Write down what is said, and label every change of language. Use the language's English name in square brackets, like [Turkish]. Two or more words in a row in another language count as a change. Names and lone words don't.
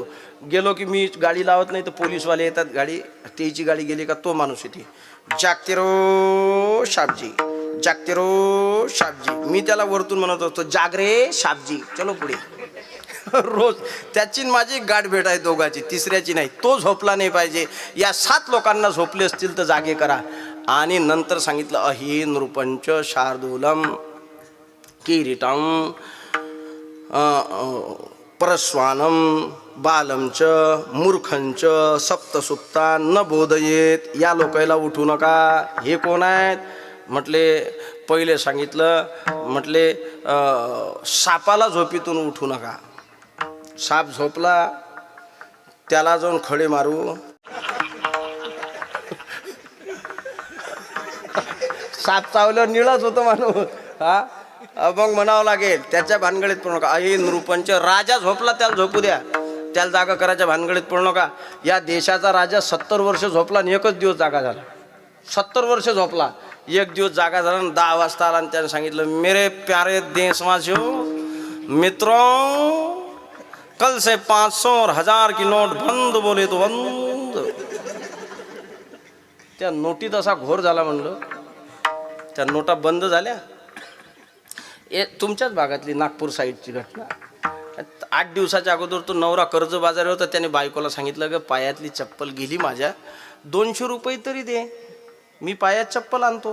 [Marathi] गेलो की मी गाडी लावत नाही तर पोलीसवाले येतात, गाडी त्याची गाडी गेली का तो माणूस येते, [Hindi] जागते रो शाबजी, जागते रो शाबजी. [Marathi] मी त्याला वरतून म्हणत असतो [Hindi] जागरे शाबजी, [Marathi] चलो पुढे. रोज त्याची माझी गाठ भेट आहे दोघाची, तिसऱ्याची नाही. तो झोपला नाही पाहिजे. या 7 लोकांना झोपले असतील तर जागे करा. आणि नंतर सांगितलं [Sanskrit] अहि नृपंच शार्दूलम किरीटम परस्वानम बालमच मूर्खंच सप्तसुप्ता न बोधयेत. [Marathi] या लोकायला उठू नका. हे कोण आहेत म्हटले. पहिले सांगितलं म्हटले सापाला झोपीतून उठू नका. साप झोपला त्याला जाऊन खडे मारू. साप चावल्यावर निळाच होतो माणूस. हा मग म्हणावं लागेल त्याच्या भानगडीत पडू नका. हे नृपंच राजा झोपला त्याला झोपू द्या. त्याला जागा करायच्या भानगडीत पडू नका. या देशाचा राजा 70 वर्ष झोपला आणि एकच दिवस जागा झाला. 70 वर्ष झोपला, एक दिवस जागा झाला आणि 10 वाजता आला आणि त्याने सांगितलं [Hindi] मेरे प्यारे देशवासियों मित्रों कल से 500 और 1000 की नोट बंद. बोले तो बंद. [Marathi] त्या नोटीत असा घोर झाला. म्हणलं त्या नोटा बंद झाल्या. हे तुमच्याच भागातली नागपूर साईडची घटना. 8 दिवसाच्या अगोदर तो नवरा कर्जबाजारी होता. त्याने बायकोला सांगितलं ग पायातली चप्पल गेली माझ्या, 200 रुपये तरी दे, मी पायात चप्पल आणतो.